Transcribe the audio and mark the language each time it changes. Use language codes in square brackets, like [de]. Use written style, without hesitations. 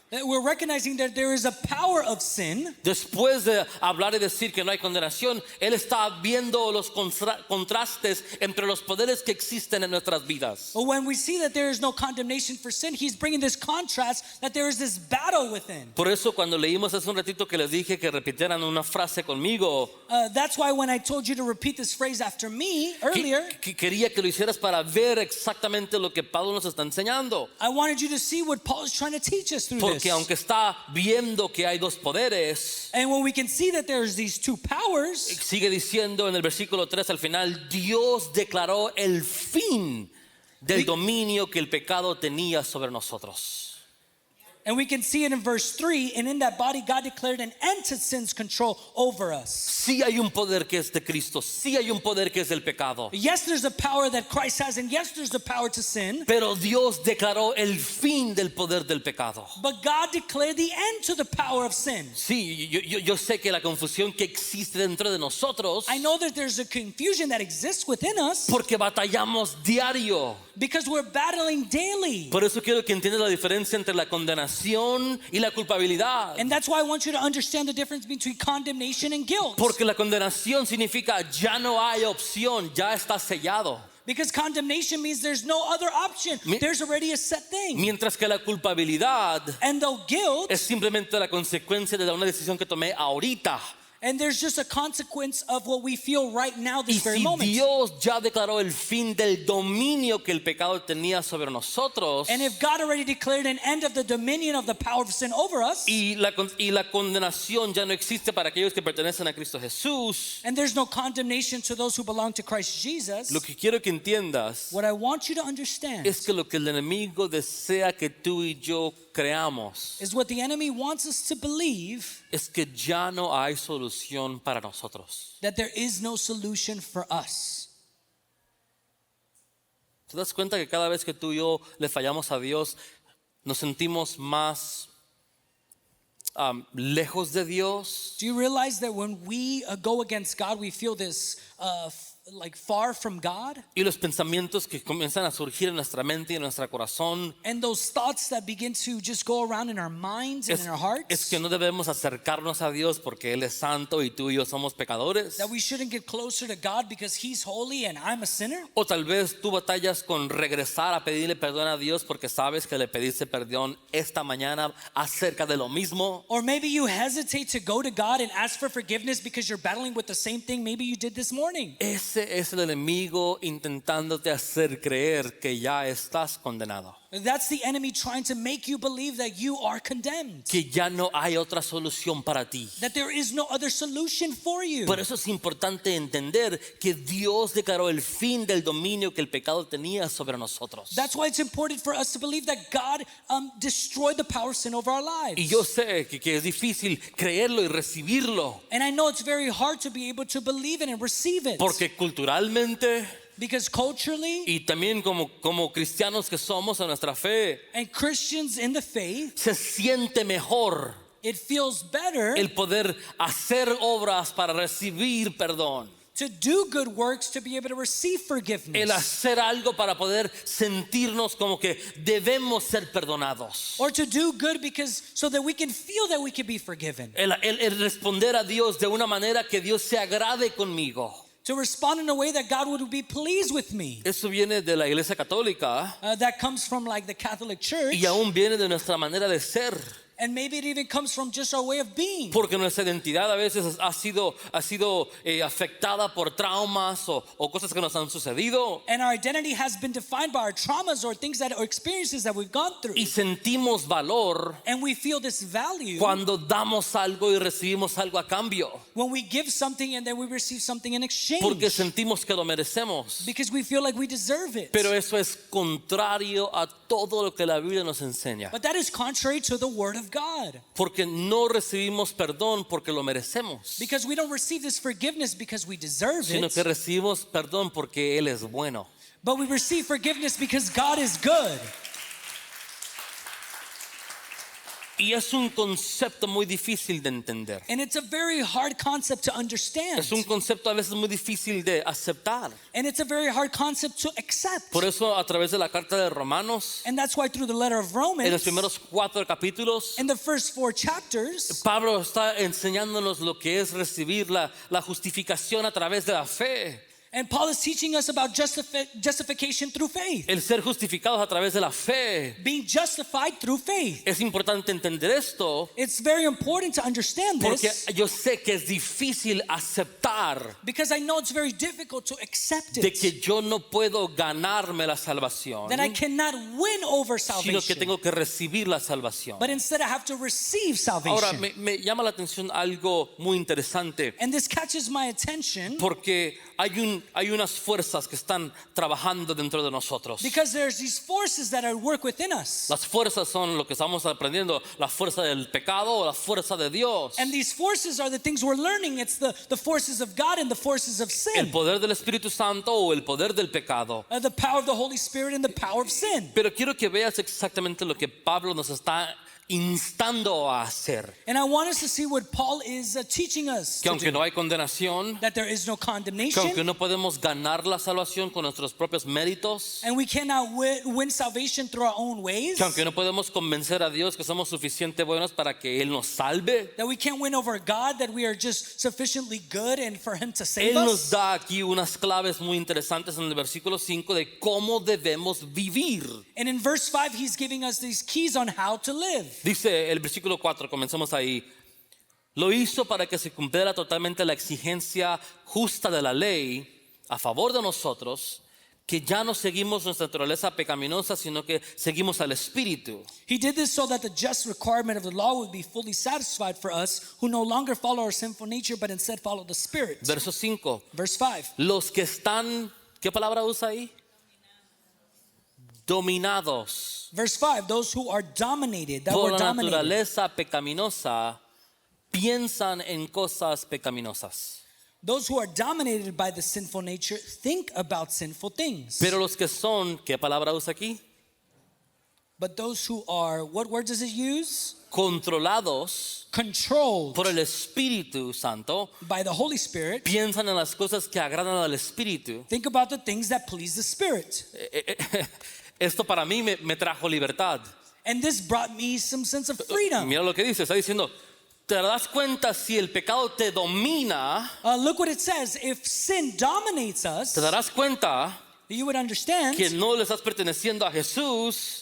[en] That we're recognizing that there is a power of sin. [es] Después de hablar y decir que no hay condenación, Él está viendo los contrastes entre los poderes que existen en nuestras vidas. [en] But when we see that there is no condemnation for sin, he's bringing this contrast that there is this battle within. [es] Por eso cuando leímos hace un ratito que les dije que repitieran una frase conmigo, [en] That's why when I told you to repeat this phrase after me earlier, [es] quería que lo hicieras para ver exactamente lo que Pablo nos está enseñando. [en] I wanted you to see what Paul is trying to teach us through [es] Porque [en] this. [es] aunque está viendo que hay dos poderes, [en] And when we can see that there's these two powers, [es] sigue diciendo en el versículo 3 al final, Dios declaró el fin del dominio que el pecado tenía sobre nosotros. [en] and we can see it in verse 3, and in that body God declared an end to sin's control over us. [es] Sí hay un poder que es de Cristo, sí hay un poder que es del pecado. [en] Yes, there's a power that Christ has, and yes, there's the power to sin. [es] Pero Dios declaró el fin del poder del pecado. [en] But God declared the end to the power of sin. [es] Sí, yo sé que la confusión que existe dentro de nosotros, [en] I know that there's a confusion that exists within us [es] porque batallamos diario. [en] because we're battling daily. [es] Por eso quiero que entiendas la diferencia entre la condenación y la culpabilidad. [en] And that's why I want you to understand the difference between condemnation and guilt. [es] Porque la condenación significa ya no hay opción, ya está sellado. [en] Because condemnation means there's no other option. There's already a set thing. [es] Mientras que la culpabilidad [en] And though guilt, [es] es simplemente la consecuencia de una decisión que tomé ahorita. [en] and there's just a consequence of what we feel right now, [es] Y [en] this very [es] si [en] moment. [es] Dios ya declaró el fin del dominio que el pecado tenía sobre nosotros, [en] And if God already declared an end of the dominion of the power of sin over us, [es] y la condenación ya no existe para aquellos que pertenecen a Cristo Jesús, [en] and there's no condemnation to those who belong to Christ Jesus, [es] lo que quiero que entiendas [en] what I want you to understand [es] es que lo que el enemigo desea que tú y yo creamos [en] is what the enemy wants us to believe, [es] es que ya no hay solución para nosotros. [en] that there is no solution for us. [es] ¿Te das cuenta que cada vez que tú y yo le fallamos a Dios, nos sentimos más lejos de Dios? [en] Do you realize that when we go against God, we feel this like far from God? [es] Y los pensamientos que comienzan a surgir en nuestra mente y en nuestro corazón [en] And those thoughts that begin to just go around in our minds and in our hearts, [es] es que no debemos acercarnos a Dios porque Él es santo y tú y yo somos pecadores. [en] that we shouldn't get closer to God because He's holy and I'm a sinner? [es] O tal vez tú batallas con regresar a pedirle perdón a Dios porque sabes que le pediste perdón esta mañana acerca de lo mismo. [en] Or maybe you hesitate to go to God and ask for forgiveness because you're battling with the same thing maybe you did this morning. [es] Ese es el enemigo intentándote hacer creer que ya estás condenado, [en] That's the enemy trying to make you believe that you are condemned, [es] que ya no hay otra solución para ti. [en] that there is no other solution for you. [es] Por eso es importante entender que Dios declaró el fin del dominio que el pecado tenía sobre nosotros. [en] That's why it's important for us to believe that God destroyed the power of sin over our lives. [es] Y yo sé que es difícil creerlo y recibirlo, [en] And I know it's very hard to be able to believe it and receive it. [es] porque culturalmente [en] Because culturally [es] y también como cristianos que somos en nuestra fe, [en] and Christians in the faith, [es] se siente mejor [en] it feels better [es] el poder hacer obras para recibir perdón, [en] to do good works to be able to receive [es] el [en] forgiveness. [es] hacer algo para poder sentirnos como que debemos ser perdonados, [en] Or to do good because so that we can feel that we can be forgiven. [es] el responder a Dios de una manera que Dios se agrade conmigo. [en] To respond in a way that God would be pleased with me. [es] Eso viene de la Iglesia Católica [en] That comes from like the Catholic Church. [es] y aún viene de nuestra manera de ser. [en] And maybe it even comes from just our way of being. [es] Porque nuestra identidad a veces ha sido afectada por traumas o cosas que nos han sucedido. [en] And our identity has been defined by our traumas or things or experiences that we've gone through. [es] Y sentimos valor [en] And we feel this value [es] cuando damos algo y recibimos algo a cambio. [en] when we give something and then we receive something in exchange. [es] Porque sentimos que lo merecemos. [en] Because we feel like we deserve it. [es] Pero eso es contrario a todo lo que la Biblia nos enseña. [en] But that is contrary to the Word of God. [es] Porque no recibimos perdón porque lo merecemos, [en] Because we don't receive this forgiveness because we deserve [es] sino que [en] it. [es] recibimos perdón porque Él es bueno. [en] But we receive forgiveness because God is good. [es] Y es un concepto muy difícil de entender. [en] And it's a very hard concept to understand. [es] Es un concepto a veces muy difícil de aceptar. [en] And it's a very hard concept to accept. [es] Por eso a través de la carta de Romanos, [en] And that's why through the letter of [es] en los [en] Romans, [es] primeros 4 capítulos, [en] in the first 4 chapters, [es] Pablo está enseñándonos lo que es recibir la justificación a través de la fe. [en] and Paul is teaching us about justification through faith. [es] El ser justificados a través de la fe. [en] Being justified through faith. [es] Es importante entender esto [en] It's very important to understand [es] porque [en] this [es] yo sé que es difícil aceptar [en] because I know it's very difficult to accept [es] de [en] it. [es] que yo no puedo ganarme la salvación, [en] That I cannot win over [es] sino que [en] salvation. [es] tengo que recibir la salvación. [en] But instead I have to receive [es] Ahora, [en] salvation. [es] me llama la atención algo muy interesante [en] And this catches my attention [es] porque hay unas fuerzas que están trabajando dentro de nosotros. [en] because there's these forces that are work within us. [es] Las fuerzas son lo que estamos aprendiendo, la fuerza del pecado o la fuerza de Dios. [en] And these forces are the things we're learning. It's the forces of God and the forces of [es] El [en] sin. [es] poder del Espíritu Santo o el poder del pecado. [en] The power of the Holy Spirit and the power of sin. [es] Pero quiero que veas exactamente lo que Pablo nos está instando a hacer. [en] And I want us to see what Paul is teaching us. [es] Que [en] To [es] aunque [en] do. [es] no hay condenación, [en] That there is no [es] que [en] condemnation. [es] aunque no podemos ganar la salvación con nuestros propios méritos, [en] And we cannot win salvation through our own ways. [es] que aunque no podemos convencer a Dios que somos suficientemente buenos para que Él nos salve, [en] That we can't win over God. That we are just sufficiently good and for Him to save [es] Él nos [en] us. [es] da aquí unas claves muy interesantes en el versículo 5 de cómo debemos vivir. [en] And in verse 5, He's giving us these keys on how to live. [es] Dice el versículo 4, comencemos ahí. Lo hizo para que se cumpliera totalmente la exigencia justa de la ley a favor de nosotros, que ya no seguimos nuestra naturaleza pecaminosa, sino que seguimos al Espíritu. [en] He did this so that the just requirement of the law would be fully satisfied for us who no longer follow our sinful nature but instead follow the Spirit. [es] Verso 5. [en] Verse 5. [es] Los que están, ¿qué palabra usa ahí? Dominados [en] Verse 5. Those who are dominated, that [es] por [en] were [es] la [en] dominated. [es] naturaleza pecaminosa, piensan en cosas pecaminosas. [en] Those who are dominated by the sinful nature think about sinful things. [es] Pero los que son, ¿qué palabra usa aquí? [en] But those who are, what word does it use? [es] Controlados [en] Controlled [es] por el Espíritu Santo, [en] by the Holy Spirit. [es] piensan en las cosas que agradan al Espíritu. [en] Think about the things that please the Spirit. [es] Esto para mí me trajo libertad. [en] And this brought me some sense of freedom. [es] Mira lo que dice, está diciendo, ¿te das cuenta si el pecado te domina? [en] Look what it says. If sin dominates us, [es] ¿Te darás cuenta [en] you would understand [es] que no le estás perteneciendo a Jesús